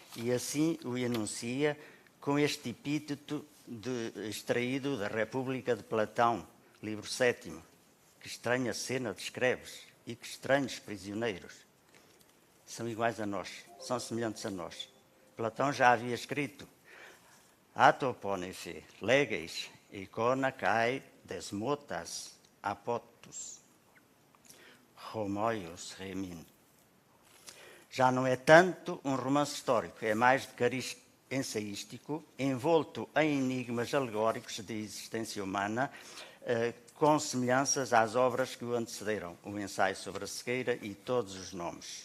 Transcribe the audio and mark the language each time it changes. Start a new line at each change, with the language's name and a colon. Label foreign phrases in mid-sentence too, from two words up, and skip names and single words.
Portuguese: E assim o enuncia com este epíteto extraído da República de Platão, livro 7º. Que estranha cena descreves, e que estranhos prisioneiros. São iguais a nós, são semelhantes a nós. Platão já havia escrito:
Greek: Ἄτοπον ἔφη, λέγεις, εἰκόνα καὶ δεσμώτας, ἀτόπους, ὁμοίους ἡμῖν.
Portuguese: Já não é tanto um romance histórico, é mais de cariz ensaístico, envolto em enigmas alegóricos de existência humana, com semelhanças às obras que o antecederam, o ensaio sobre a cegueira e todos os nomes.